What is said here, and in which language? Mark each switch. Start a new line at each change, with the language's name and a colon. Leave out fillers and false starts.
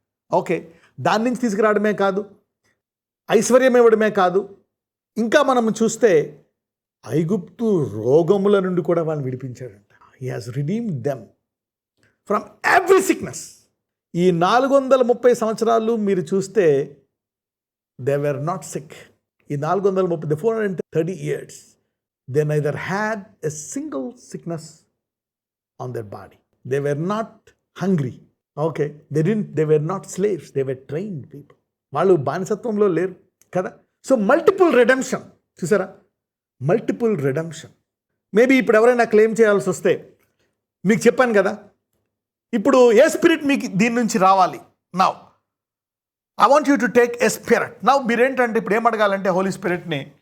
Telugu: Okay, దాని నుంచి తీసుకురావడమే కాదు, ఐశ్వర్యం ఇవ్వడమే కాదు, ఇంకా మనం చూస్తే ఐగుప్తు రోగముల నుండి కూడా వాళ్ళని విడిపించాడంట.
English: He has redeemed them from every sickness.
Telugu: ఈ 430 సంవత్సరాలు మీరు చూస్తే
English: they were not sick. ఈ 430, the 430 years, they neither had a single sickness on their body. They were not hungry. Okay, they were not slaves, they were trained people.
Telugu: వాళ్ళు బానిసత్వంలో లేరు కదా.
English: so multiple redemption
Telugu: చూసారా,
English: Multiple redemption.
Telugu: Maybe ఇప్పుడు ఎవరైనా claim చేయాల్సి వస్తే మీకు చెప్పాను కదా, ఇప్పుడు ఏ స్పిరిట్ మీకు దీని నుంచి రావాలి.
English: Now I want you to take a spirit. Now
Telugu: మీరేంటంటే ఇప్పుడు ఏం అడగాలంటే
English: holy స్పిరిట్ని,